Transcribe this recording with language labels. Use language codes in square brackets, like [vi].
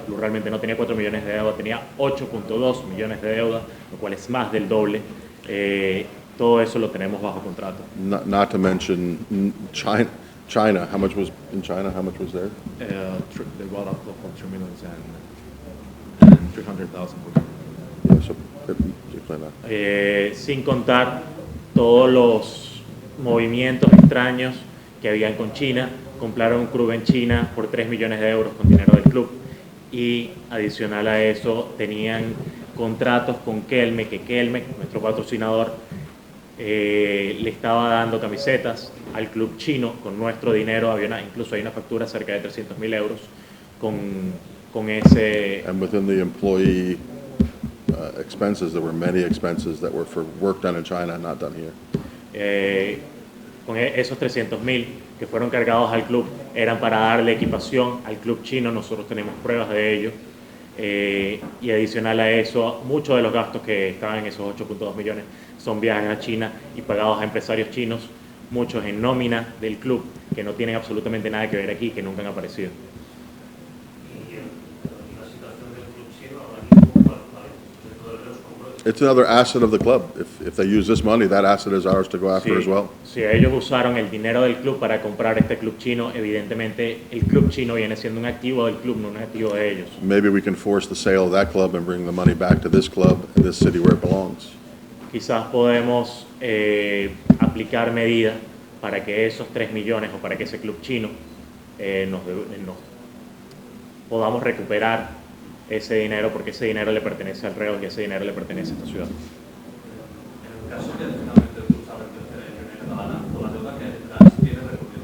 [es] El club realmente no tenía 4 millones de deuda, tenía 8.2 millones de deuda, lo cual es más del doble. Todo eso lo tenemos bajo contrato. [en] Not to mention China. How much was in China? How much was there? They bought up for $3 million and 300,000. Yeah, so explain that. [es] Sin contar todos los movimientos extraños que habían con China. Compraron un club en China por 3 millones de euros con dinero del club, y adicional a eso tenían contratos con Kelme, que Kelme, nuestro patrocinador, le estaba dando camisetas al club chino con nuestro dinero. Incluso hay una factura cerca de 300.000 euros con ese. [en] And within the employee expenses, there were many expenses that were for work done in China and not done here. [es] Con esos 300.000 que fueron cargados al club eran para darle equipación al club chino. Nosotros tenemos pruebas de ello. Y adicional a eso, muchos de los gastos que estaban en esos 8.2 millones son viajes a China y pagados a empresarios chinos, muchos en nómina del club, que no tienen absolutamente nada que ver aquí, que nunca han aparecido. [en] It's another asset of the club. If they use this money, that asset is ours to go after as well. [es] Si ellos usaron el dinero del club para comprar este club chino, evidentemente el club chino viene siendo un activo del club, no un activo de ellos. [en] Maybe we can force the sale of that club and bring the money back to this club in this city where it belongs. [es] Quizás podemos aplicar medidas para que esos 3 millones o para que ese club chino nos podamos recuperar ese dinero, porque ese dinero le pertenece al Reus y ese dinero le pertenece a esta ciudad. En el caso que finalmente tú sabes que Tercera Divisió catalana, con la deuda que hay detrás, ¿tiene recorrido?